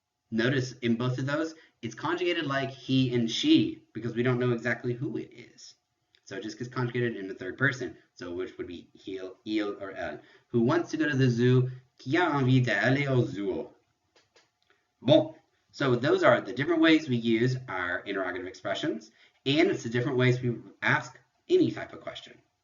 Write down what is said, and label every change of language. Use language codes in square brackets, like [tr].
[en] Notice in both of those, it's conjugated like he and she because we don't know exactly who it is. So it just gets conjugated in the third person, so which would be il or elle. Who wants to go to the zoo? [fr] Qui a envie d'aller au zoo? [en] Bon, so those are the different ways we use our interrogative expressions, and it's the different ways we ask any type of question.